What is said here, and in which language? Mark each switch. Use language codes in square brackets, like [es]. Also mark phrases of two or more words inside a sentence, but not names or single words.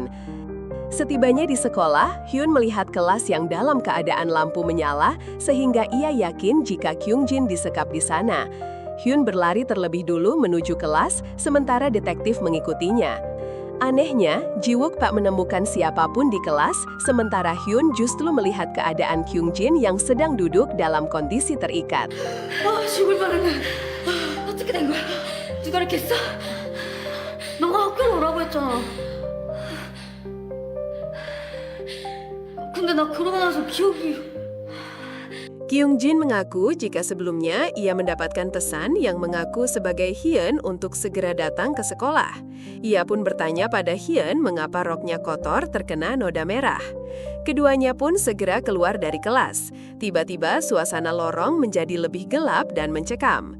[id] Setibanya di sekolah, Hyun melihat kelas yang dalam keadaan lampu menyala sehingga ia yakin jika Kyung Jin disekap di sana. Hyun berlari terlebih dulu menuju kelas, sementara detektif mengikutinya. Anehnya, Ji-wook tak menemukan siapapun di kelas, sementara Hyun justru melihat keadaan Kyung Jin yang sedang duduk dalam kondisi terikat. [ko] 죽을 뻔했네. 어떻게 된 거야? 누가 이렇게 했어? 너가 학교에 오라고 했잖아. 근데 나 그러고 나서 기억이... [id] Kyung Jin mengaku jika sebelumnya ia mendapatkan pesan yang mengaku sebagai Hyun untuk segera datang ke sekolah. Ia pun bertanya pada Hyun mengapa roknya kotor terkena noda merah. Keduanya pun segera keluar dari kelas. Tiba-tiba suasana lorong menjadi lebih gelap dan mencekam.